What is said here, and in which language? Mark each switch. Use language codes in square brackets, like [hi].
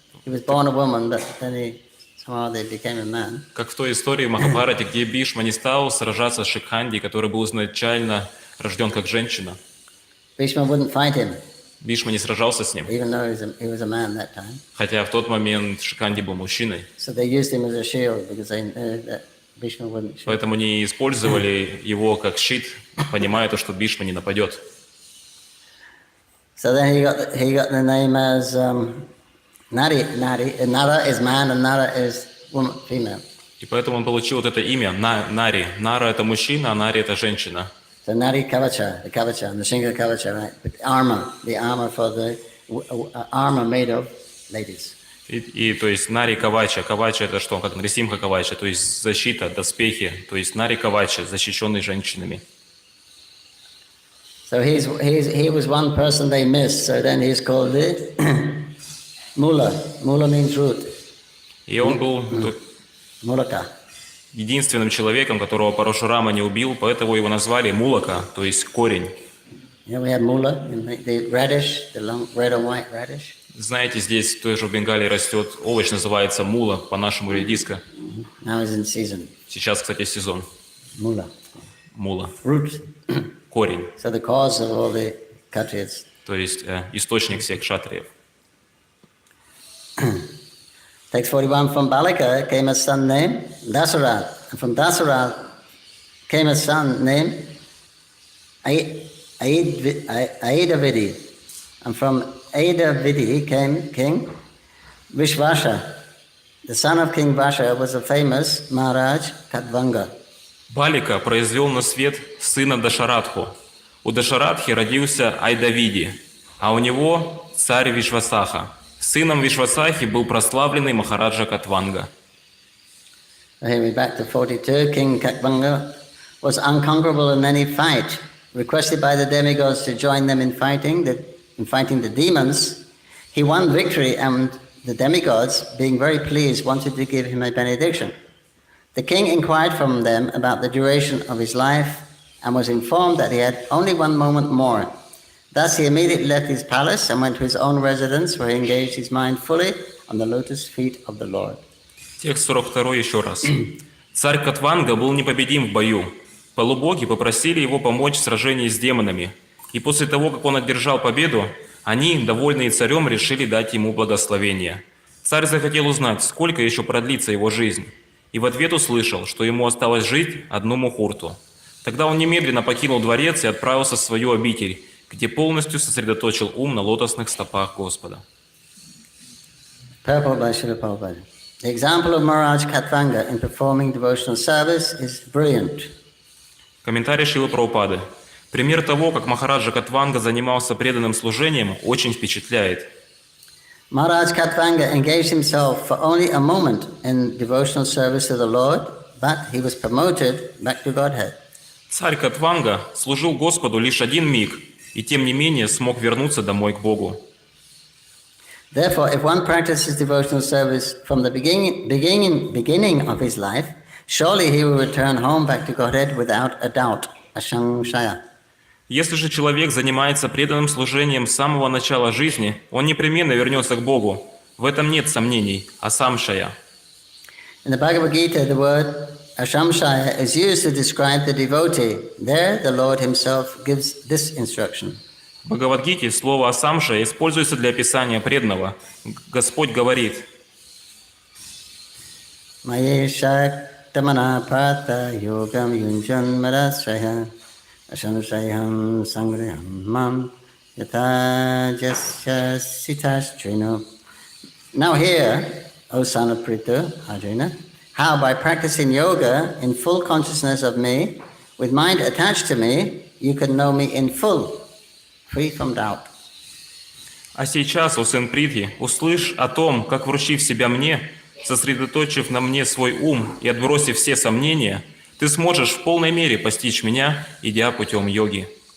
[en] He was born a woman, but then somehow they became a man. [ru] Как в той истории в Махабхарате, где Бхишма не стал сражаться с Шикханди, который был изначально рожден как женщина. [en] Bhishma wouldn't fight him. [ru] Бхишма не сражался с ним, [en] Even though he was a man that time. [ru] хотя в тот момент Шикханди был мужчиной. [en] So they used him as a shield because they knew that Bhishma wouldn't shoot. [ru] Поэтому они использовали его как щит, понимая то, что Бхишма не нападет. [en] So then he got the name as Nari. Nara is man and Nara is woman, female. [ru] И поэтому он получил вот это имя Нари. Нара — это мужчина, а Нари — это женщина. [en] So Nari Kavacha, the Kavacha, the Shinga Kavacha, right? The armor for the armor made of ladies. [ru] И то есть Нари Кавача. Кавача — это что? Как Нрисимха Кавача, то есть защита, доспехи. То есть Нари Кавача, защищенный женщинами. [en] So he was one person they missed. So then he's called the Mula. Mula means root. [ru] И он был [en] Mulaka. [ru] единственным человеком, которого Парашурама не убил, поэтому его назвали Мулака, то есть корень. [en] You know, we have mula, the radish, the long red and white radish. [ru] Знаете, здесь тоже в Бенгалии растет овощ, называется мула, по-нашему редиска. [en] Now it's in season. [ru] Сейчас, кстати, сезон. [en] Mula. [ru] Мула. [en] Root. [ru] Корень. [en] So the cause of all the Kshatriyas. [ru] То есть источник всех кшатриев. [en] Text 41, from Balika came a son named Dasarath. And from Dasarath came a son named Aedavidi. And from Aedavidi came King Vishvasha. The son of King Vasha was a famous Maharaj Katvanga. [ru] Балика произвел на свет сына Дашаратху. У Дашаратхи родился Айдавиди, а у него царь Вишвасаха. Сыном Вишвасахи был прославленный Махараджа Катванга. [en] Here we back to 42. King Katvanga was unconquerable in any fight. Requested by the demigods to join them in fighting the demons, he won victory, and the demigods, being very pleased, wanted to give him a benediction. The king inquired from them about the duration of his life and was informed that he had only 1 moment more. Thus he immediately left his palace and went to his own residence, where he engaged his mind fully on the lotus feet of the Lord. [ru] Текст 42 еще раз. Царь Катванга был непобедим в бою. Полубоги попросили его помочь в сражении с демонами. И после того, как он одержал победу, они, довольные царем, решили дать ему благословение. Царь захотел узнать, сколько еще продлится его жизнь. И в ответ услышал, что ему осталось жить одну мухурту. Тогда он немедленно покинул дворец и отправился в свою обитель, где полностью сосредоточил ум на лотосных стопах Господа. [en] Purport by Srila Prabhupada. The example of Maharaj Katvanga in performing devotional service is brilliant. [ru] Комментарий Шрилы Прабхупады. Пример того, как Махараджа Катванга занимался преданным служением, очень впечатляет. [en] Maharaj Katvanga engaged himself for only a moment in devotional service to the Lord, but he was promoted back to Godhead. [ru] Царь Катванга служил Господу лишь один миг, и тем не менее смог вернуться домой к Богу. [en] Therefore, if one practices devotional service from the beginning of his life, surely he will return home back to Godhead without a doubt, asangshaya. [ru] Если же человек занимается преданным служением с самого начала жизни, он непременно вернется к Богу. В этом нет сомнений, асамшая. [en] In the Bhagavad Gita, the word ashamshaya is used to describe the devotee. There, the Lord himself gives this instruction. [ru] В Бхагавад-гите слово «асамша» используется для описания преданного. Господь говорит: Маешактамана пата йогам юнджан марасрая асамшайхам сангрихам мам ятаджасya sitasтрину. [en] Now hear, O son of Prithu, Arjuna, how by practicing yoga in full consciousness of me, with mind attached to me, you can know me in full, free from doubt. [ru] «А сейчас, о сын Притхи, услышь о том, как, вручив себя мне, сосредоточив на мне свой ум и отбросив все сомнения, ты сможешь в полной мере постичь меня, идя путем йоги».